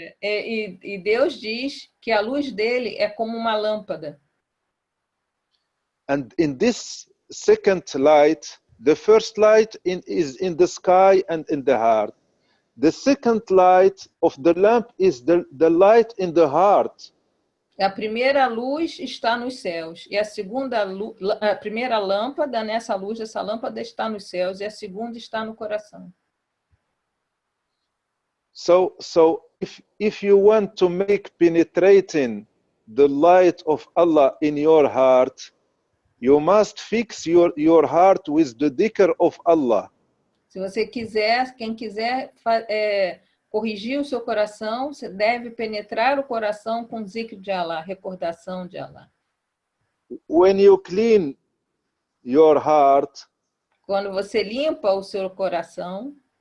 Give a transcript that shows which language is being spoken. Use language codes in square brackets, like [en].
[pt] E Deus diz que a luz dele é como uma lâmpada. [en] And in this second light, the first light is in the sky and in the heart. the second light of the lamp is the light in the heart. [pt] A primeira luz está nos céus, e a primeira lâmpada, nessa luz, essa lâmpada está nos céus, e a segunda está no coração. [en] So if you want to make penetrating the light of Allah in your heart, you must fix your heart with the dhikr of Allah. [pt] Se você quiser, quem quiser corrigir o seu coração, você deve penetrar o coração com o zikr de Allah, recordação de Allah. [en] When you clean your heart, [pt] quando você limpa o seu coração,